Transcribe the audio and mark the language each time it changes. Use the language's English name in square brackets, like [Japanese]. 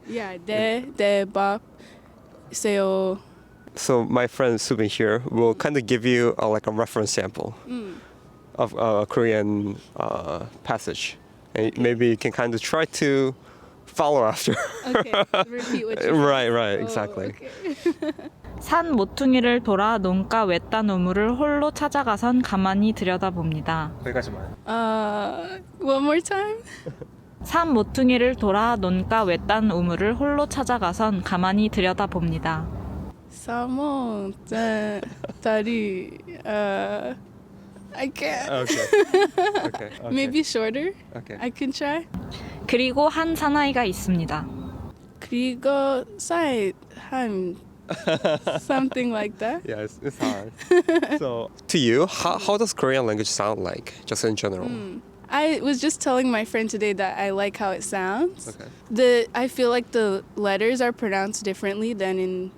[English] Yeah, 네, 밥, 세요. So my friend Subin here will kind of give you like a reference sample of a Korean passage. And maybe you can kind of try to follow after. Okay, repeat what you Right, exactly. Okay. [Korean] 산 모퉁이를 돌아 논가 외딴 우물을 홀로 찾아가선 가만히 들여다봅니다. 거기까지만. [English] One more time. [Korean] 산 모퉁이를 돌아 논가 외딴 우물을 홀로 찾아가선 가만히 들여다봅니다. 사모, 다리, [English] I can't. Okay. Maybe shorter. Okay. I can try. [Korean] 그리고 한 사나이가 있습니다. 그리고 한 [English] something like that. Yeah, it's hard. So, to you, how does Korean language sound like, just in general? I was just telling my friend today that I like how it sounds. Okay. I feel like the letters are pronounced differently than in